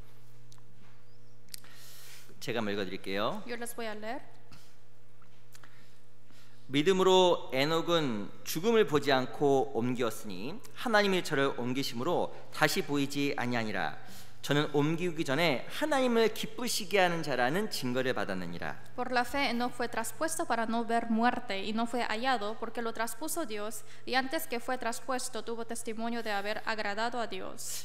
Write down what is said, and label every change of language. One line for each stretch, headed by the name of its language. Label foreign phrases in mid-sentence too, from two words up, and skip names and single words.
Korean: 제가 한번 읽어드릴게요.
Spanish: Yo les voy a leer.
Korean: 믿음으로 에녹은 죽음을 보지 않고 옮기었으니 하나님이 저를 옮기심으로 다시 보이지 아니하니라. 저는 옮기기 전에 하나님을 기쁘시게 하는 자라는 증거를 받았느니라.
Spanish: Por la fe Enoch fue traspuesto para no ver muerte y no fue hallado porque lo traspuso Dios y antes que fue traspuesto tuvo testimonio de haber agradado a Dios.